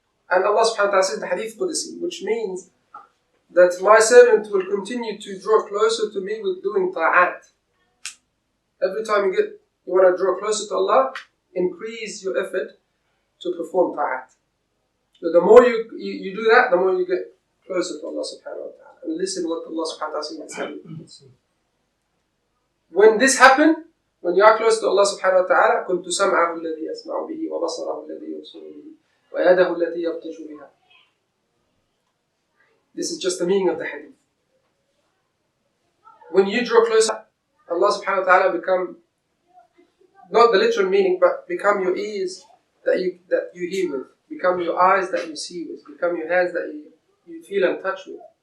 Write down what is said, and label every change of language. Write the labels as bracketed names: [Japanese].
[English] And Allah subhanahu wa ta'ala says in the hadith Qudsi, which means that my servant will continue to draw closer to me with doing ta'at. Every time you want to draw closer to Allah, increase your effort to perform ta'at. So the more you do that, the more you get closer to Allah subhanahu wa ta'ala. And listen what Allah subhanahu wa ta'ala says. When this happened, when you are close to Allah subhanahu wa ta'ala, [Arabic] كنت سمعه الذي يسمع به وبصره الذي يبصر به ويده التي يبطش بها. [English] This is just the meaning of the hadith. When you draw closer, Allah subhanahu wa ta'ala become, not the literal meaning, but become your ears that you hear with, become your eyes that you see with, become your hands that you feel in touch with.